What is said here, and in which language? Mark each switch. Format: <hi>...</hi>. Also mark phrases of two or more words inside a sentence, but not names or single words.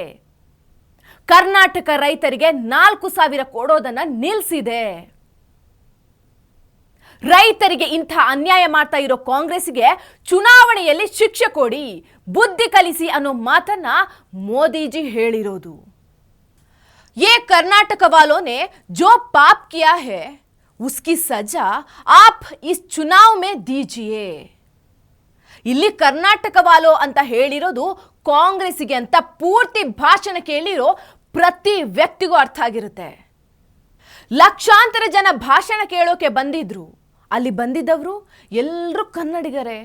<kn>ಕರ್ನಾಟಕ ರೈತರಿಗೆ 4,000 ಕೊಡೋದನ್ನ ನಿಲ್ಲಿಸಿದೆ. ರೈತರಿಗೆ ಇಂಥ ಅನ್ಯಾಯ ಮಾಡ್ತಾ ಇರೋ ಕಾಂಗ್ರೆಸ್ಗೆ ಚುನಾವಣೆಯಲ್ಲಿ ಶಿಕ್ಷೆ ಕೊಡಿ, ಬುದ್ಧಿ ಕಲಿಸಿ ಅನ್ನೋ ಮಾತನ್ನ ಮೋದಿಜಿ ಹೇಳಿರೋದು.</kn> <hi>ये कर्नाटक वालों ने जो पाप किया है उसकी सजा आप इस चुनाव में दीजिए.</hi> <kn>ಇಲ್ಲಿ ಕರ್ನಾಟಕ ವಾಲೋ ಅಂತ ಹೇಳಿರೋದು ಕಾಂಗ್ರೆಸ್ಗೆ ಅಂತ ಪೂರ್ತಿ ಭಾಷಣ ಕೇಳಿರೋ ಪ್ರತಿ ವ್ಯಕ್ತಿಗೂ ಅರ್ಥ ಆಗಿರುತ್ತೆ. ಲಕ್ಷಾಂತರ ಜನ ಭಾಷಣ ಕೇಳೋಕೆ ಬಂದಿದ್ರು. ಅಲ್ಲಿ ಬಂದಿದ್ದವರು ಎಲ್ಲರೂ ಕನ್ನಡಿಗರೇ.</kn>